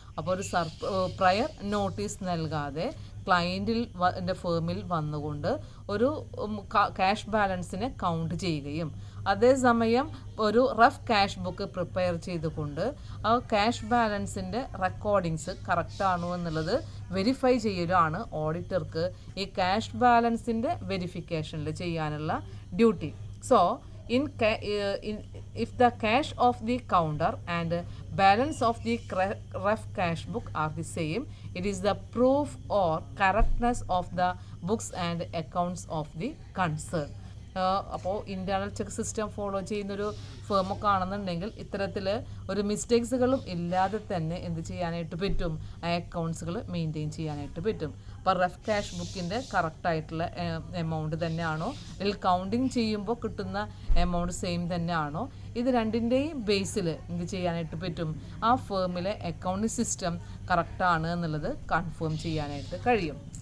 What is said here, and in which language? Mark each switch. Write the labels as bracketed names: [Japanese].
[Malayalam] അപ്പോൾ ഒരു prayer notice നൽകാതെ ക്ലയൻറ്റിൻ്റെ ഫേമിൽ വന്നുകൊണ്ട് ഒരു ക്യാഷ് ബാലൻസിനെ കൗണ്ട് ചെയ്യുകയും അതേസമയം ഒരു റഫ് ക്യാഷ് ബുക്ക് പ്രിപ്പയർ ചെയ്തുകൊണ്ട് ആ ക്യാഷ് ബാലൻസിൻ്റെ റെക്കോർഡിങ്സ് കറക്റ്റാണോ എന്നുള്ളത് വെരിഫൈ ചെയ്യലാണ് ഓഡിറ്റർക്ക് ഈ ക്യാഷ് ബാലൻസിൻ്റെ വെരിഫിക്കേഷനിൽ ചെയ്യാനുള്ള duty. [English] So, if the cash of the counter and balance of the rough cash book are the same, it is the proof or correctness of the books and accounts of the concern. [Malayalam] അപ്പോൾ internal check system follow ചെയ്യുന്നൊരു ഫേമൊക്കെ ആണെന്നുണ്ടെങ്കിൽ ഇത്തരത്തിൽ ഒരു മിസ്റ്റേക്സുകളും ഇല്ലാതെ തന്നെ എന്ത് ചെയ്യാനായിട്ട് പറ്റും, ആ അക്കൗണ്ട്സുകൾ മെയിൻറ്റെയിൻ ചെയ്യാനായിട്ട് പറ്റും. അപ്പോൾ റഫ് ക്യാഷ് ബുക്കിൻ്റെ കറക്റ്റായിട്ടുള്ള എമൗണ്ട് തന്നെയാണോ, അല്ലെങ്കിൽ കൗണ്ടിങ് ചെയ്യുമ്പോൾ കിട്ടുന്ന എമൗണ്ട് സെയിം തന്നെയാണോ, ഇത് രണ്ടിൻ്റെയും ബേസിൽ എന്ത് ചെയ്യാനായിട്ട് പറ്റും, ആ ഫേമിലെ അക്കൗണ്ടിങ് സിസ്റ്റം കറക്റ്റാണ് എന്നുള്ളത് കൺഫേം ചെയ്യാനായിട്ട് കഴിയും.